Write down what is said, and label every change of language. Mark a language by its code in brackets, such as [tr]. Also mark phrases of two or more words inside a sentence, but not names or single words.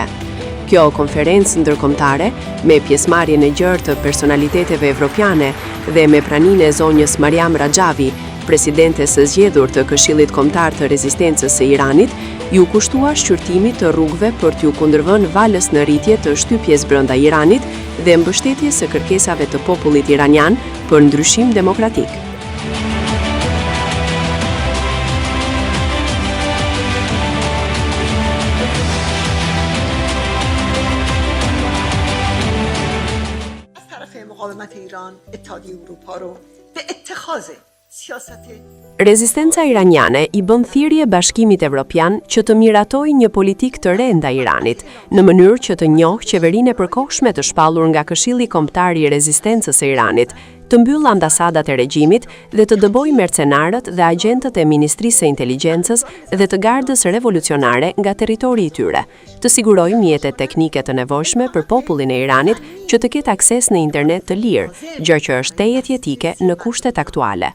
[sq] Kjo konferencë ndërkombëtare, me pjesëmarrjen e gjerë të personaliteteve evropiane dhe me praninë e zonjës Mariam Rajavi, presidente së zgjedhur të Këshillit Kombëtar të Rezistencës së Iranit, ju kushtua shqyrtimit të rrugëve për t'ju kundërvënë valës në rritje të shtypjes brenda Iranit dhe mbështetjes së kërkesave të popullit iranian për ndryshim demokratik. [fa] مقاومت ایران اتحادیه اروپا رو به اتخاذ سیاست [sq] Rezistenca iraniane i bën thirrje Bashkimit Evropian që të miratojë një politikë të re ndaj Iranit, në mënyrë që të njohë qeverinë e përkohshme të shpallur nga Këshilli Kombëtar i Rezistencës së Iranit, të mbyllë ambasadat e regjimit dhe të dëbojë mercenarët dhe agjentët e Ministrisë së Inteligjencës dhe të Gardës Revolucionare nga territori i tyre, të sigurojë mjetet teknike të nevojshme për popullin e Iranit që të ketë akses në internet të lirë, gjë që është tejet jetike në kushtet aktuale.